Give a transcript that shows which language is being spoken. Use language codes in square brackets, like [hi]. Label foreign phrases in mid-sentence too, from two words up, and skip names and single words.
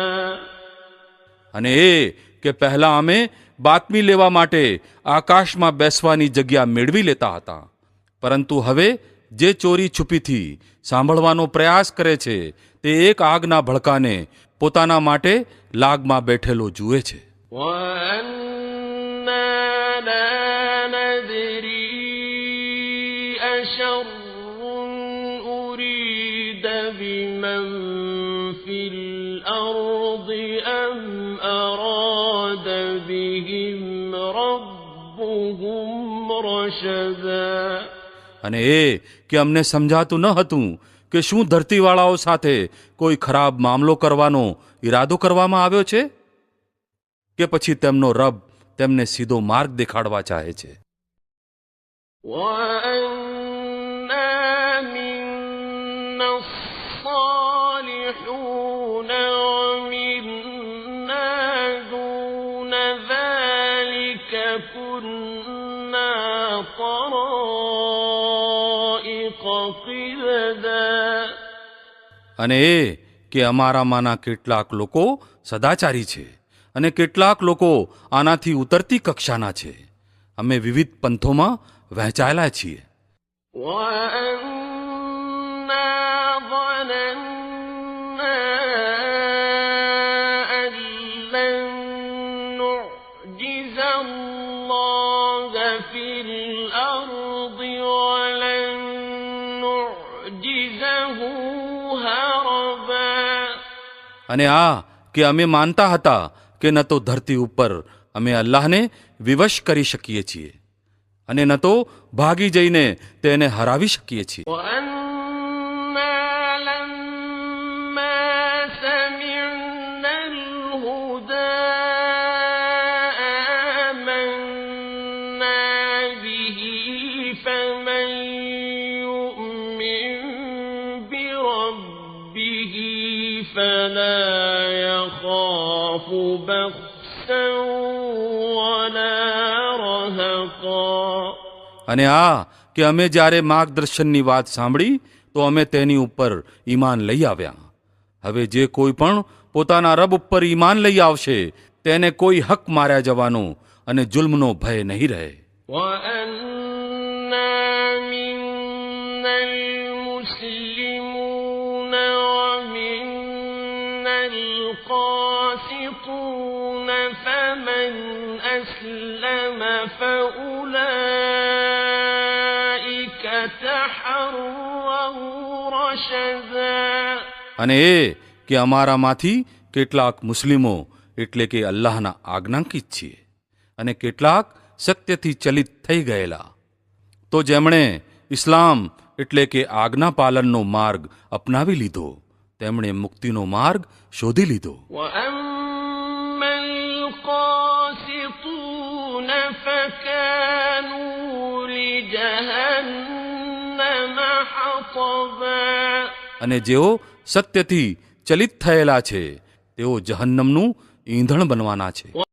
[gu] અને એ કે પહેલા અમે બાતમી લેવા માટે આકાશમાં બેસવાની જગ્યા મેળવી લેતા હતા, પરંતુ હવે જે ચોરી છુપીથી સાંભળવાનો પ્રયાસ કરે છે તે એક આગના ભડકાને પોતાના માટે લાગમાં બેઠેલો જુએ છે. [ar] وأنا لا ندري أشر أريد بمن في الأرض أم أراد بهم ربهم رشدا. [gu] અને એ કે અમને સમજાતું ન હતું કે શું ધરતીવાળાઓ સાથે કોઈ ખરાબ મામલો કરવાનો ઈરાદો કરવામાં આવ્યો છે, કે પછી તેમનો રબ તેમને સીધો માર્ગ દેખાડવા ચાહે છે. [ar] وَأَنَّا مِنَّا الصَّالِحُونَ وَمِنَّا دُونَ ذَلِكَ كُنَّا طَرَائِقَ قِدَدًا. [gu] અને એ કે અમારામાંના કેટલાક લોકો સદાચારી છે અને કેટલાક લોકો આનાથી ઉતરતી કક્ષાના છે. અમે વિવિધ પંથોમાં વહેંચાયેલા છીએ. [ar] وَأَنَّا ظَنَنَّا أَن لَّن نُّعْجِزَ اللَّهَ فِي الْأَرْضِ وَلَن نُّعْجِزَهُ هَرَبًا. [gu] અને આ કે અમે માનતા હતા કે ન તો ધરતી ઉપર અમે અલ્લાહને વિવશ કરી શકીએ છીએ અને ન તો ભાગી જઈને તેને હરાવી શકીએ છીએ. [ar] وَأَنَّا لَمَّا سَمِعْنَا الْهُدَىٰ آمَنَّا بِهِ فَمَن يُؤْمِن بِرَبِّهِ فَلَا يَخَافُ بَخْسًا وَلَا رَهَقًا. [gu] અને આ કે અમે જ્યારે માર્ગદર્શનની વાત સાંભળી તો અમે તેની ઉપર ઈમાન લઈ આવ્યા. હવે જે કોઈ પણ પોતાના રબ ઉપર ઈમાન લઈ આવશે તેને કોઈ હક માર્યા જવાનો અને જુલ્મનો ભય નહીં રહે. [ar] وَأَنَّا مِنَّا الْمُسْلِمُونَ وَمِنَّا الْقَاسِطُونَ فَمَنْ أَسْلَمَ فَأُولَٰئِكَ تَحَرَّوْا رَشَدًا. [gu] અને એ કે અમારામાંથી કેટલાક મુસ્લિમો એટલે કે અલ્લાહના આજ્ઞાંકિત છીએ અને કેટલાક સત્યથી ચલિત થઈ ગયેલા. તો જેમણે ઇસ્લામ એટલે કે આજ્ઞા પાલનનો માર્ગ અપનાવી લીધો તેમણે મુક્તિનો માર્ગ શોધી લીધો. [ar] وَأَمَّا الْقَاسِطُونَ فَكَانُوا لِجَهَنَّمَ حَطَبًا. [gu] અને જેઓ સત્યથી ચલિત થયેલા છે તેઓ જહન્નમનું ઈંધણ બનવાના છે.